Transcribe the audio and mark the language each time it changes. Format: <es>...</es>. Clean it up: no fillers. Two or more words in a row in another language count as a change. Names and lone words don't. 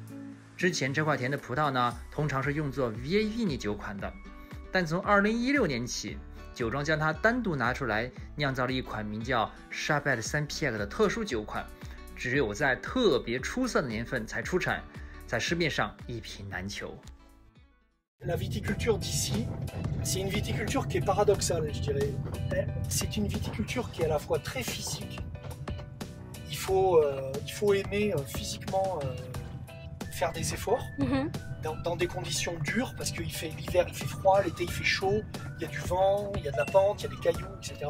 <zh>之前这块田的葡萄呢，通常是用作 Vieillevigny 酒款的，但从2016年起，酒庄将它单独拿出来，酿造了一款名叫 Chabelle Saint-Pierre 的特殊酒款，只有在特别出色的年份才出产，在市面上一瓶难求。</zh> <fr>La viticulture d'ici, c'est une viticulture qui est paradoxale, je dirais. C'est une viticulture qui est à la fois très physique. Il faut aimer physiquement faire des efforts dans des conditions dures, parce que l'hiver il fait froid, l'été il fait chaud, il y a du vent, il y a de la pente, il y a des cailloux, etc.</fr>